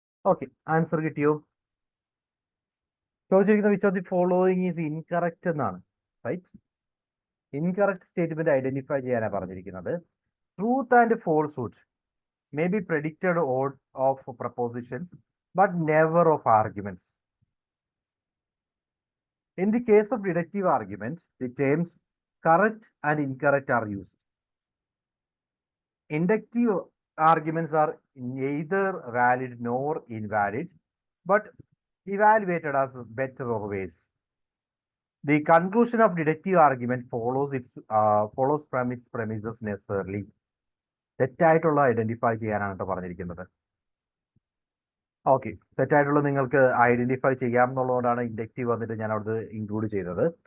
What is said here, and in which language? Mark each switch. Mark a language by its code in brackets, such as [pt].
[ml] Okay, answer കിട്ടിയോ? ചോദിച്ചിരിക്കുന്ന [en] which of the following is incorrect [ml] എന്നാണ്. റൈറ്റ്, ഇൻകറക്റ്റ് സ്റ്റേറ്റ്മെന്റ് ഐഡന്റിഫൈ ചെയ്യാനാണ് പറഞ്ഞിരിക്കുന്നത്. [en] Truth and falsehood may be predicted of propositions but never of arguments. In the case of deductive arguments, the terms correct and incorrect are used. Inductive arguments are neither valid nor invalid but evaluated as better or worse. The conclusion of deductive argument follows from its premises necessarily. [ml] തെറ്റായിട്ടുള്ള identify ചെയ്യാനാണ് പറഞ്ഞിരിക്കുന്നത്. Okay, തെറ്റായിട്ടുള്ള നിങ്ങൾക്ക് identify ചെയ്യാം എന്നുള്ളതുകൊണ്ടാണ് inductive വന്നിട്ട് ഞാൻ അവിടുത്തെ include ചെയ്തത്.